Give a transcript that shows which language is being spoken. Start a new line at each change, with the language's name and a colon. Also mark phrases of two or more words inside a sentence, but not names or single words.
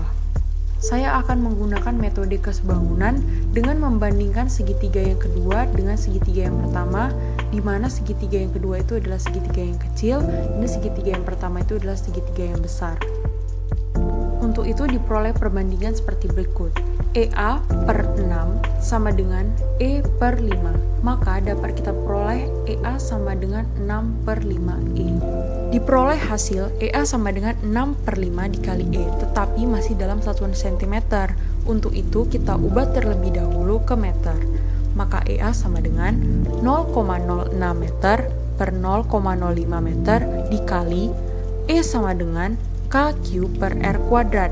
Indonesian: Saya akan menggunakan metode kesebangunan dengan membandingkan segitiga yang kedua dengan segitiga yang pertama, di mana segitiga yang kedua itu adalah segitiga yang kecil, dan segitiga yang pertama itu adalah segitiga yang besar. Untuk itu diperoleh perbandingan seperti berikut. EA per 6 sama dengan E per 5. Maka dapat kita peroleh EA sama dengan 6 per 5E. Diperoleh hasil EA sama dengan 6 per 5 dikali E, tetapi masih dalam satuan cm. Untuk itu kita ubah terlebih dahulu ke meter. maka EA sama dengan 0,06 meter per 0,05 meter dikali E sama dengan KQ per R kuadrat.